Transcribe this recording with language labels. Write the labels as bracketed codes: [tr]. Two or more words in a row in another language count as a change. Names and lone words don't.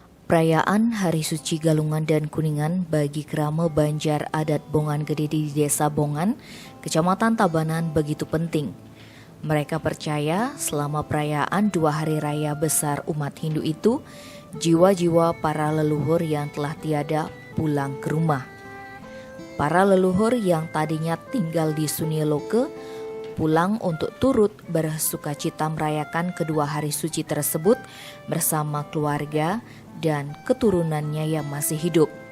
[id] Perayaan Hari Suci Galungan dan Kuningan bagi Krama Banjar adat Bongan Gede di Desa Bongan, Kecamatan Tabanan begitu penting. Mereka percaya selama perayaan 2 hari raya besar umat Hindu itu, jiwa-jiwa para leluhur yang telah tiada pulang ke rumah. Para leluhur yang tadinya tinggal di Sunyaloka pulang untuk turut bersukacita merayakan kedua hari suci tersebut bersama keluarga dan keturunannya yang masih hidup.